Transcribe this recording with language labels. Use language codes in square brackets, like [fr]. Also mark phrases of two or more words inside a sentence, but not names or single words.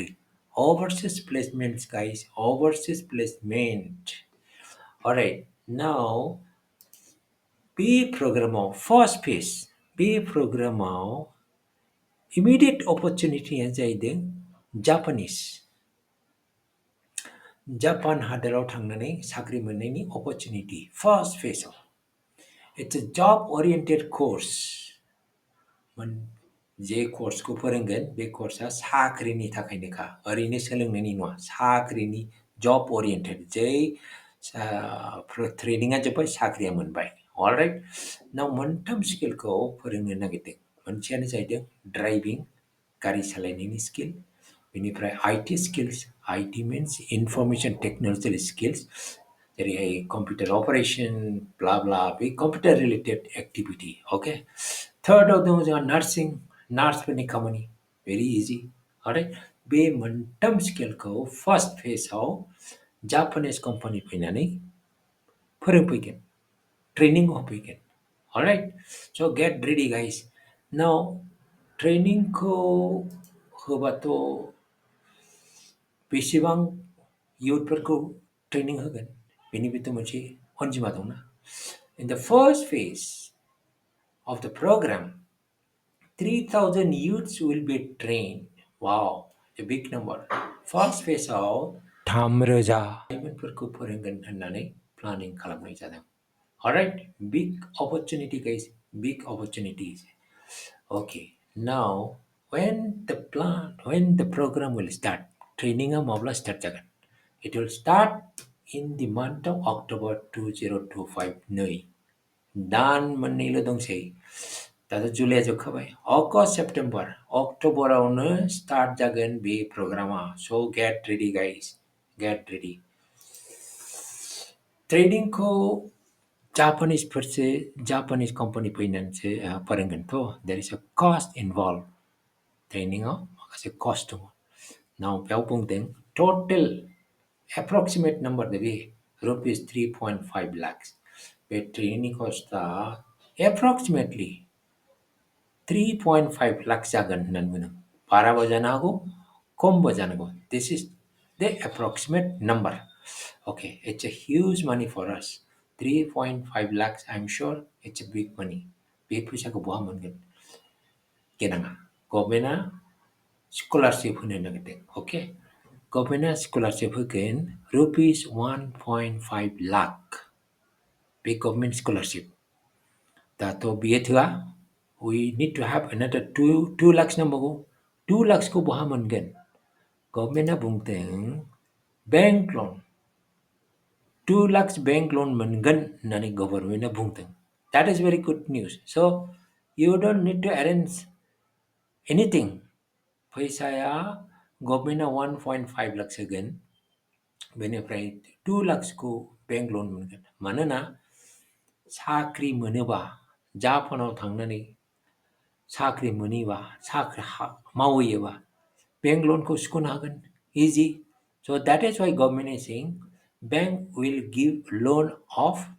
[en] Overseas placements, guys. Overseas placement. Alright, now [brx] be programmau [en] first phase. [brx] Be programmau [en] immediate opportunity [brx] जाहैदों Japanese. जापान हादोराव थांनानै साख्रि मोननायनि [en] opportunity first phase [brx] आव. [en] It's a job-oriented course. [brx] मोन जे कर्सखौ फोरोंगोन बे कर्सआ साख्रिनि थाखायनोखा ओरैनो सोलोंनायनि नङा साख्रिनि [en] job oriented [brx] जै ट्रेनिंआ जोब्बाय साख्रिया मोनबाय [en] alright now [brx] मोनथाम स्किलखौ फोरोंनो नागिरदों मोनसेयानो जाहैदों ड्राइभिं गारि सालायनायनि स्किल बेनिफ्राय [en] IT skills IT means information technology skills [brx] जेरैहाय [en] computer operation bla bla [brx] बे [en] computer related activity okay [brx] थर्डआव दङ जोंहा नार्सिं नार्सफोरनि खामानि [en] very easy alright [brx] बे मोनथाम स्किलखौ [en] first phaseआव Japanese company [brx] फैनानै फोरोंफैगोन ट्रेनिं होफैगोन [en] alright so get ready guys now [brx] ट्रेनिंखौ होबाथ' बेसेबां इयुथफोरखौ ट्रेनिं होगोन बेनिबोथ' मोनसे अनजिमा दंना [en] in the first phase of the program 3,000 youths will be trained. Wow, a big number. First phase of 3,000 [brx] लाइमोनफोरखौ फोरोंगोन होननानै प्लानिं खालामनाय जादों. [en] Alright, big opportunity guys, big opportunities. Okay, now when the program will start, training [brx] माब्ला start जागोन? [en] It will start in the month of October 2025 [brx] नै दान मोननैल' दंसै दाथ' जुलाइआ जोबखाबाय अगस्ट सेप्टेम्बर अक्ट'बरावनो स्टार्ट जागोन बे प्रग्रामा [en] so get ready guys get ready [brx] ट्रेनिंखौ जापानिस कम्पानि फैनानैसो फोरोंगोनथ' [en] there is a cost involve [brx] ट्रेनिंआव माखासे कस्ट दङ नाव बेयाव बुंदों [en] total approximate number [brx] बे [en] rupees 3.5 lakhs [brx] बे [en] training costआ [brx] एप्रक्सिमेटलि [en] 3.5 lakhs [brx] जागोन होननानै बुंदों बाराबो जानो हागौ खमबो जानो हागौ [en] this is the approximate number okay it's a huge money for us 3.5 lakhs I'm sure it's a big money [brx] बे फैसाखौ बहा मोनगोन गेनाङा [en] governmentआ scholarship [brx] होनो नागिरदों okay [en] governmentआ scholarship [brx] होगोन [en] rupees 1.5 lakh [brx] बे [en] government scholarship [brx] दाथ' बियो थोआ we [en] need to have another 2 lakhs [brx] नांबावगौ 2 lakhsखौ बहा मोनगोन गभर्नमेन्टआ बुंदों [en] bank loan 2 lakhs bank लन [brx] मोनगोन होननानै गभर्नमेन्टआ बुंदों [en] that is very good news so you don't need to arrange anything [brx] फैसाया गभर्नमेन्टआ 1.5 lakhs होगोन बेनिफ्राय 2 lakhsखौ [en] bank loan [brx] मोनगोन मानोना साख्रि मोनोबा जापानाव थांनानै साख्रि मोनैबा साख्रि मावहैयोबा [en] bank loanखौ [brx] सुख'नो हागोन इजि [en] so that is why government is saying bank will give loan of